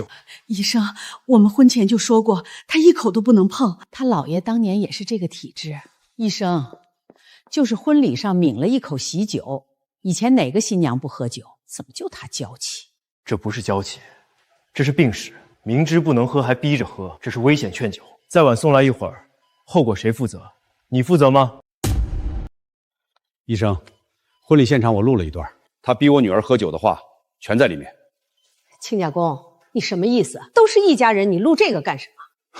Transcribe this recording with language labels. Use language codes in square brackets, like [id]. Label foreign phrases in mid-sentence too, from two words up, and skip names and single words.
[zh] 醫生，我們婚前就說過，他一口都不能碰。他姥爺當年也是這個體質。醫生，就是婚禮上抿了一口喜酒，以前哪個新娘不喝酒？怎麼就他嬌氣？這不是嬌氣，這是病史。明知不能喝還逼着喝，這是危險勸酒。再晚送來一會兒，後果誰負責？你負責嗎？醫生，婚禮現場我錄了一段，他逼我女兒喝酒的話全在裡面。親家公，你什麼意思？都是一家人，你錄這個幹什麼？